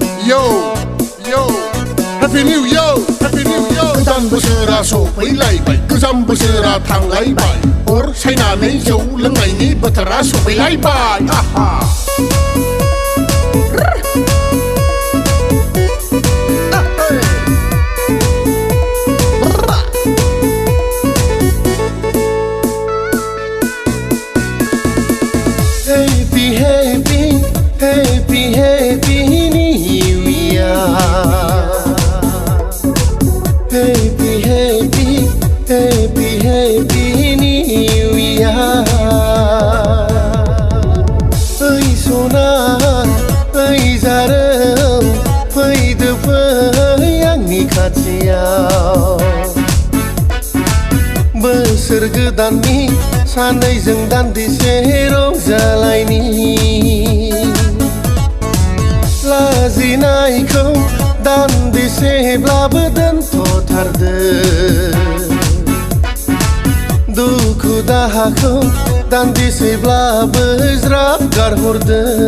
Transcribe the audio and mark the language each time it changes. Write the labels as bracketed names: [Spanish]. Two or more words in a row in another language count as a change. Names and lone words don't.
[English] Yo, yo, Happy New Year, Happy New Year. [Bodo] गोदान बोसोरा सफैलायबाय गोजाम बोसोरा थांलायबाय अर सायनानै जौ लोंनायनि बोथोरा सफैलायबाय आहा [English] Happy, happy, happy, happy New Year. Happy, happy, happy, happy New Year. [Bodo] Ơi sona, ơi जारों, फैदो फै आंनि खाथियाव. बोसोर गोदाननि सानैजों दान्दिसे रंजालायनि लाजिनायखौ दान्दिसेब्लाबो दोनथ'थारदो दुखु दाहाखौ दान्दिसेब्लाबो ज्राब गारहरदो